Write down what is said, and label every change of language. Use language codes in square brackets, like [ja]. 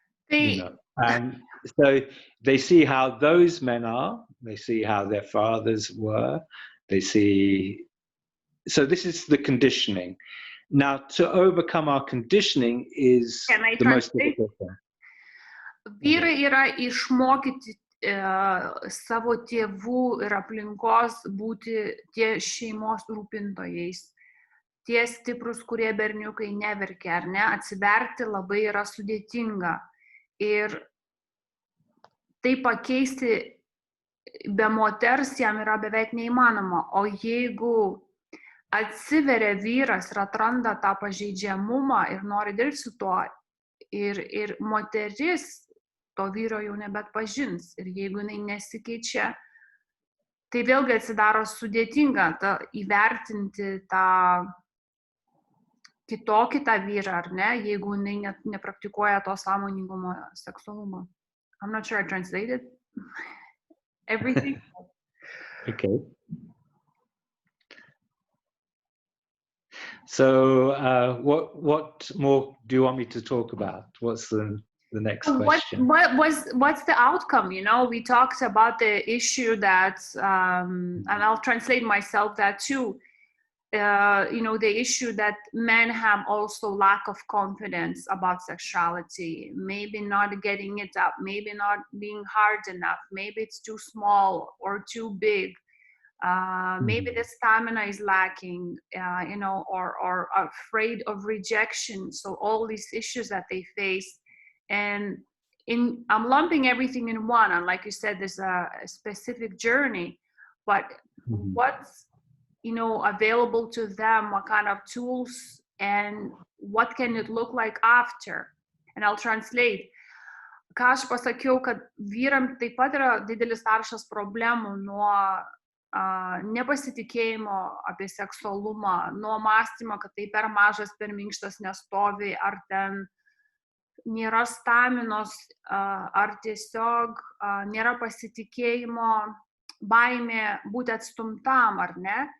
[en] And so they see how those men are, they see how their fathers were, they see. So this is the conditioning. Now, to overcome our conditioning is the most difficult thing. [lt] Vyrai yra išmokyti savo tėvų ir aplinkos būti tie šeimos rūpintojais, tie stiprus, kurie berniukai neverkia, ar ne, atsiverti labai yra sudėtinga. Ir tai pakeisti be moters jam yra beveik neįmanoma. O jeigu atsiveria vyras ir atranda tą pažeidžiamumą ir nori dirbti su tuo, ir moteris to vyro jau nebeatpažins. Ir jeigu jinai nesikeičia, tai vėlgi atsidaro sudėtinga įvertinti tą kitokį tą vyrą, ar ne, jeigu jinai nepraktikuoja to sąmoningumo seksualumo. [en] I'm not sure I translated everything. Okay. So what more do you want me to talk about? What's the next question? What's the outcome? You know, we talked about the issue that, and I'll translate myself that too. You know, the issue that men have also lack of confidence about sexuality, maybe not getting it up, maybe not being hard enough, maybe it's too small or too big. Maybe the stamina is lacking, you know, or afraid of rejection. So all these issues that they face, and I'm lumping everything in one. And like you said, there's a specific journey, but what's, you know, available to them, what kind of tools, and what can it look like after? And I'll translate. [lt] Ką aš pasakiau, kad vyram taip pat yra didelis sąrašas problemų nuo nepasitikėjimo apie seksualumą, nuo mąstymo, kad tai per mažas, per minkštas, nestovi, ar ten nėra staminos, ar tiesiog nėra pasitikėjimo, baimė būti atstumtam, ar ne.